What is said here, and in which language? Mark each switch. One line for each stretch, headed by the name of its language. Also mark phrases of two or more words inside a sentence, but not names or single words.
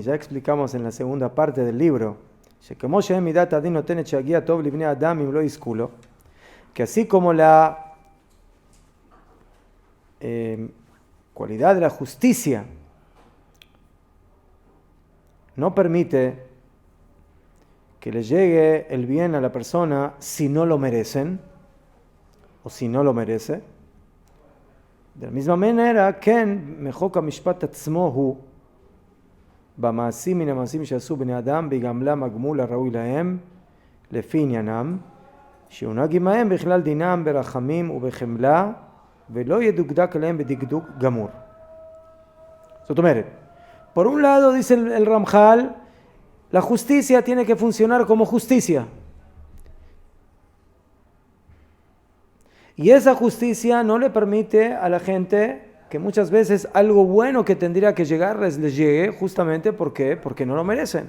Spanish: Ya explicamos en la segunda parte del libro. Que así como la cualidad de la justicia no permite que le llegue el bien a la persona si no lo merecen, o si no lo merece. De la misma manera,
Hebrew: כן מחוק המשפט עצמו הוא במעשים מן המעשים שעשו בני אדם בגמלם הגמול הראוי להם לפי עניינם שיונהג עמהם בכלל דינם ברחמים ובחמלה ולא ידוקדק עליהם בדקדוק גמור. זאת אומרת,
Spanish: por un lado dice el Ramjal, la justicia tiene que funcionar como justicia. Y esa justicia no le permite a la gente que muchas veces algo bueno que tendría que llegarles les llegue justamente porque no lo merecen.